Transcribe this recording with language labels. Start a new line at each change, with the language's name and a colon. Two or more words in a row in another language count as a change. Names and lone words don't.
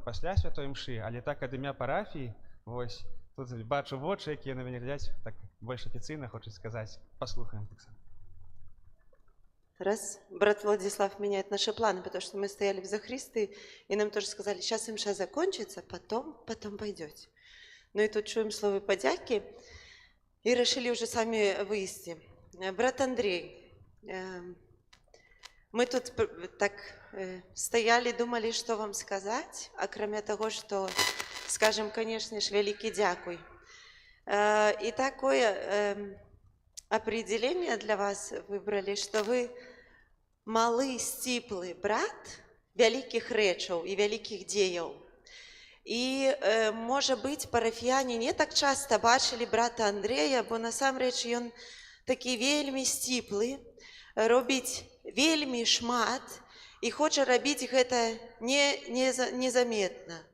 Belarusian: пасля святой імшы, але так ад імя парафіі, вось, тут бачу вочы, якія на мяне глядзяць, так больш афіцыйна хочуць сказаць. Паслухаем таксама.
Russian: Раз брат Владислав меняет наши планы, потому что мы стояли в Захристии, и нам тоже сказали, сейчас имша закончится, потом пойдете. Ну и тут чуем слово подяки, и решили уже сами вывести. Брат Андрей, мы тут так стояли, думали, что вам сказать, а кроме того, что скажем, конечно же, великий дякуй. И такое определение для вас выбрали, что вы
Belarusian: малы, сціплы брат вялікіх рэчаў і вялікіх дзеяў. І, можа быць, парафіяне не так часта бачылі брата Андрэя, бо насамрэч ён такі вельмі сціплы, робіць вельмі шмат і хоча рабіць гэта незаметна.